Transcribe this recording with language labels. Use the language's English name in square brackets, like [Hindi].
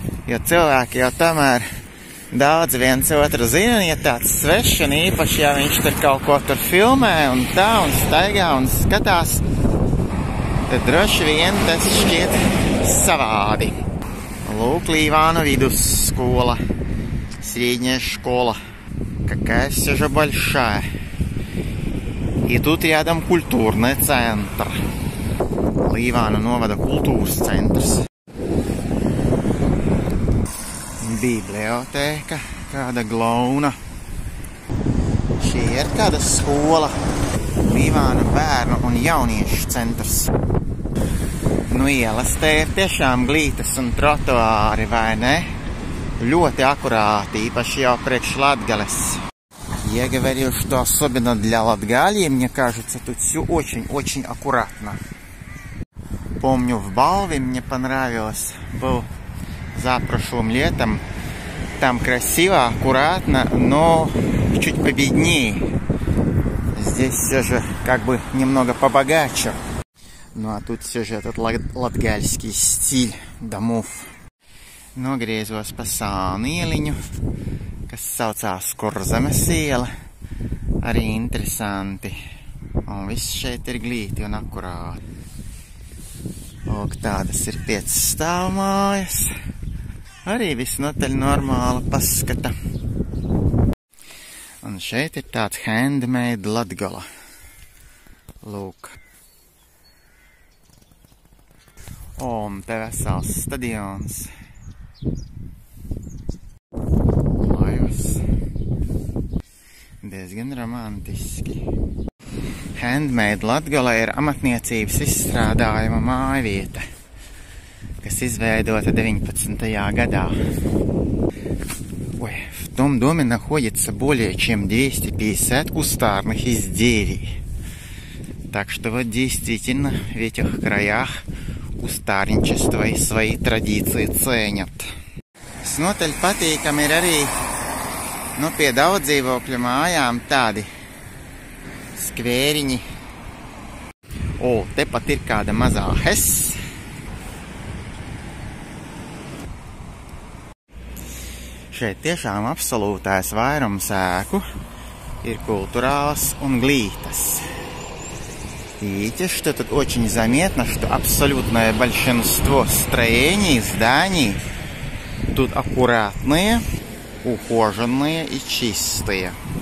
[Latvian] Jo cilvēki jau tomēr daudz viens otru zina, ja tāds svešs, un īpaši, ja viņš tur kaut ko tur filmē un tā, un staigā un skatās, tad droši vien tas šķiet savādi. Lūk, Līvāna vidusskola, [Russian] средняя школа. Какая все же большая. И тут рядом культурный центр. [Latvian] Līvāna novada kultūras centrs. Bibliotēka, kāda glauna. Šī ir kāda skola. Līvāna bērnu un jauniešu centrs. Nu, ielas te ir tiešām glītas un trotuāri, vai ne? Ļoti akurāti, īpaši jau priekš Latgales. [Russian] Я говорю, что особенно для Латгалии, мне кажется, тут все очень-очень аккуратно. Помню, в Балве мне понравилось, был запрошлым летом. Там красиво, аккуратно, но чуть победнее. Здесь все же как бы немного побогаче. Ну а тут все же этот латгальский стиль домов. [Latvian] Nogriezos pa sānu ieliņu, kas saucās Kurzemes iela. Arī interesanti. Un viss šeit ir glīti un akurāti. Lūk, tādas ir 5 stāvmājas. Arī visnotaļ normāla paskata. Un šeit ir tāds handmade Latgala. Lūk. Un te vesels stadions. Laivas. Diezgan romantiski. Handmade Latgala ir amatniecības izstrādājuma mājvieta, kas izveidota 19. [Russian] года. Ой, в том доме находится более чем 250 кустарных изделий. Так что вот действительно в этих краях kustārničeство и свои tradīciju ценят. [Latvian] Snotaļ patīkami ir arī, nu, pie daudz dzīvokļu mājām tādi skvēriņi. O, tepat ir kāda mazā hes. Šeit tiešām absolūtais vairums ēku ir kulturāls un glītas. [Russian] Видите, что тут очень заметно, что абсолютное большинство строений, зданий тут аккуратные, ухоженные и чистые.